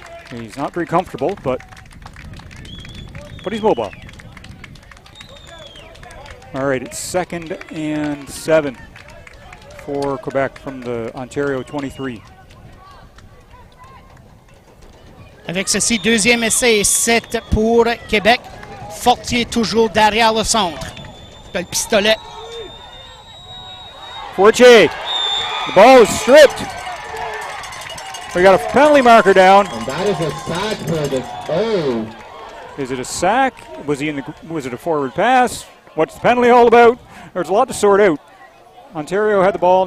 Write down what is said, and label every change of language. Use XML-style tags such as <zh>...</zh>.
<en>He's not very comfortable, but he's mobile. All right, it's 2nd and 7 for Quebec from the Ontario 23.</en> <fr>Avec ceci, deuxième essai et 7 pour Québec. Fortier toujours derrière le centre. Le pistolet.</fr> <en>Fortier, the ball is stripped. We got a penalty marker down. And that is a sack for the. Oh. Is it a sack? Was it a forward pass? What's the penalty all about? There's a lot to sort out. Ontario had the ball.</en>